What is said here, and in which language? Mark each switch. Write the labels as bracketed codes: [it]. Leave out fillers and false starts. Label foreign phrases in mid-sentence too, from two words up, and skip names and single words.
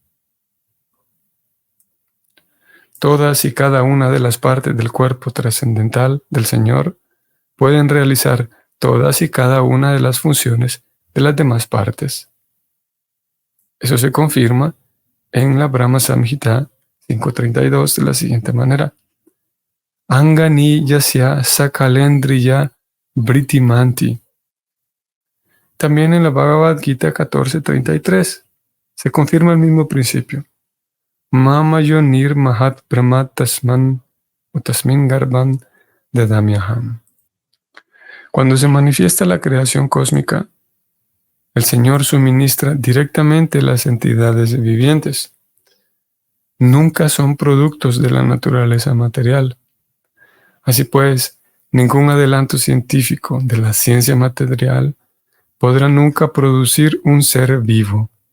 [es] Todas y cada una de las partes del cuerpo trascendental del Señor pueden realizar todas y cada una de las funciones de las demás partes. Eso se confirma en la Brahma Samhita 5.32 de la siguiente manera. [sa] अङ्गानि यस्य सकलेन्द्रिय वृतिमन्ति. [es] También en la Bhagavad Gita 14.33 se confirma el mismo principio. [sa] मम योनिर् महत् ब्रह्मत् तस्मन् उतस्मिन् गर्बन् ददाम्यहम्. [es] Cuando se manifiesta la creación cósmica, el Señor suministra directamente las entidades vivientes. Nunca son productos de la naturaleza material. Así pues, ningún adelanto científico de la ciencia material podrá nunca producir un ser vivo.